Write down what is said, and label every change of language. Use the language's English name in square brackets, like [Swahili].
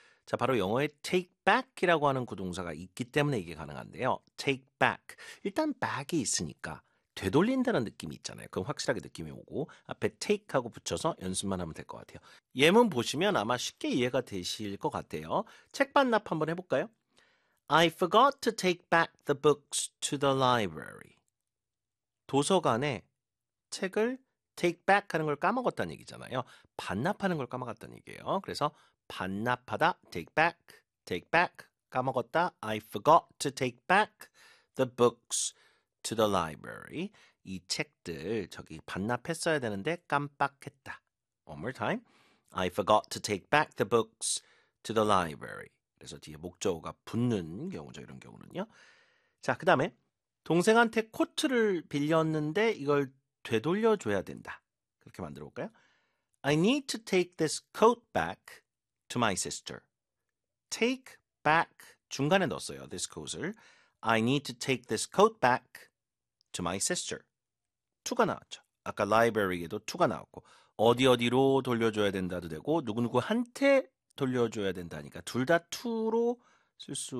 [Korean] 자, 바로 영어의 take back이라고 하는 구동사가 있기 때문에 이게 가능한데요. take back. 일단 back이 있으니까 되돌린다는 느낌이 있잖아요. 그럼 확실하게 느낌이 오고 앞에 take하고 붙여서 연습만 하면 될것 같아요. 예문 보시면 아마 쉽게 이해가 되실 것 같아요. 책 반납 한번 해볼까요? [English] I forgot to take back the books to the library. [Korean] 도서관에 책을 take back 하는 걸 까먹었다는 얘기잖아요. 반납하는 걸 까먹었다는 얘기예요. 그래서 반납하다, [English] take back, take back, [Korean] 까먹었다, [English] I forgot to take back the books to the library. [Korean] 이 책들 저기 반납했어야 되는데 깜빡했다. [English] One more time. I forgot to take back the books to the library. [Korean] 그래서 뒤에 목적어가 붙는 경우죠, 이런 경우는요. 자, 그 다음에 동생한테 코트를 빌렸는데 이걸 되돌려줘야 된다. 그렇게 만들어 볼까요? [English] I need to take this coat back to my sister. Take back [Korean] 중간에 넣었어요. [English] This coat을. I need to take this coat back to my sister. [Korean] 2가 나왔죠. 아까 library에도 2가 나왔고 어디 어디로 돌려줘야 된다도 되고 누구누구한테 돌려줘야 된다니까 둘 다 2로 쓸 수